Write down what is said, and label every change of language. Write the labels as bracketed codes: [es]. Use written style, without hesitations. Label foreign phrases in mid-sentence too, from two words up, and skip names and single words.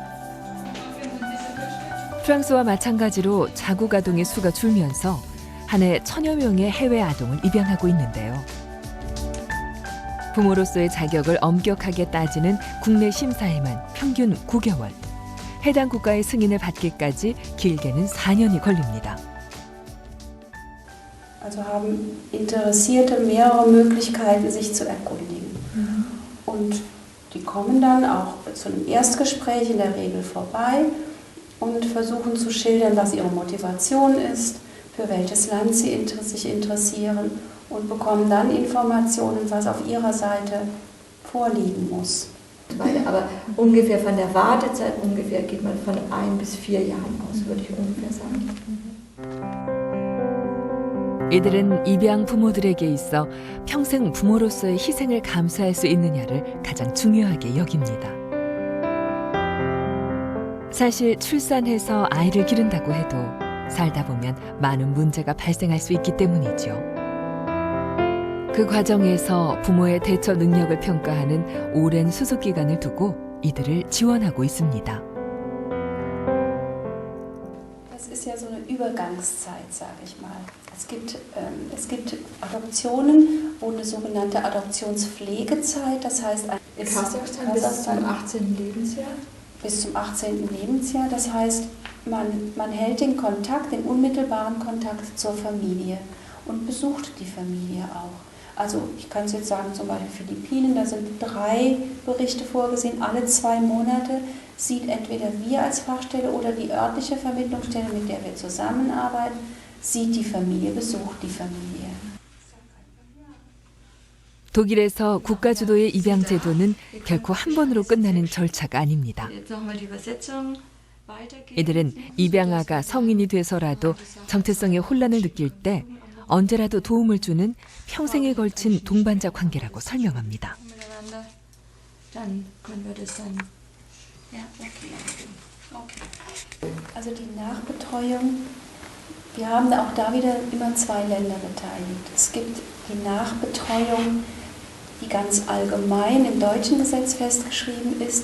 [ko] 프랑스와 마찬가지로 자국 아동의 수가 줄면서 한 해 1000여 명의 해외 아동을 입양하고 있는데요. 부모로서의 자격을 엄격하게 따지는 국내 심사에만 평균 9개월, 해당 국가의 승인을 받기까지 길게는 4년이 걸립니다. [de] Also haben Interessierte mehrere Möglichkeiten, sich zu erkundigen. Und die kommen dann auch zu einem Erstgespräch in der Regel vorbei und versuchen zu schildern, was ihre Motivation ist, für welches Land sie sich interessieren und bekommen dann Informationen, was auf ihrer Seite vorliegen muss. Aber ungefähr von der Wartezeit geht man von 1 bis 4 Jahren aus, würde ich ungefähr sagen. [ko] 이들은 입양 부모들에게 있어 평생 부모로서의 희생을 감수할 수 있느냐를 가장 중요하게 여깁니다. 사실 출산해서 아이를 기른다고 해도 살다 보면 많은 문제가 발생할 수 있기 때문이죠. 그 과정에서 부모의 대처 능력을 평가하는 오랜 수습 기간을 두고 이들을 지원하고 있습니다. [de] Das ist ja so eine Übergangszeit, sage ich mal. Es gibt Adoptionen, wo eine sogenannte Adoptionspflegezeit, das heißt in Kasachstan bis zum 18. Lebensjahr. Bis zum 18. Lebensjahr, das heißt, man hält den unmittelbaren Kontakt zur Familie und besucht die Familie auch. Also ich kann es jetzt sagen, zum Beispiel Philippinen, da sind 3 Berichte vorgesehen, alle 2 Monate sieht entweder wir als Fachstelle oder die örtliche Vermittlungsstelle, mit der wir zusammenarbeiten, sieht die Familie, besucht die Familie. [ko] 독일에서 국가 주도의 입양 제도는 결코 한 번으로 끝나는 절차가 아닙니다. 이들은 입양아가 성인이 돼서라도 정체성의 혼란을 느낄 때 언제라도 도움을 주는 평생에 걸친 동반자 관계라고 설명합니다. [de] Also die Nachbetreuung, wir haben auch da wieder immer 2 Länder beteiligt. Es gibt die Nachbetreuung, die ganz allgemein im deutschen Gesetz festgeschrieben ist.